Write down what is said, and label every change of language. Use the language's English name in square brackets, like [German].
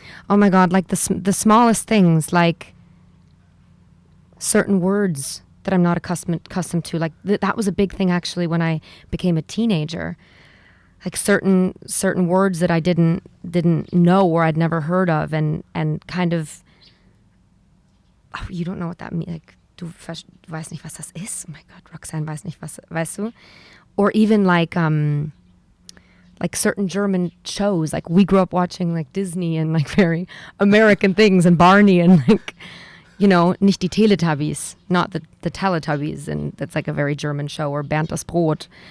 [English] Oh my God, the smallest things, like certain words that I'm not accustomed to. That was a big thing actually when I became a teenager. Like certain words that I didn't know or I'd never heard of, and kind of, oh, you don't know what that means. [German] Like, du weißt nicht, was das ist. [English] Oh my God, [German] Roxanne weiß nicht, was, weißt du? [English] Or even like certain German shows. Like, we grew up watching Disney and very American things, and Barney and [German] nicht die Teletubbies, [English] not the Teletubbies, and that's a very German show, or Bernd das Brot.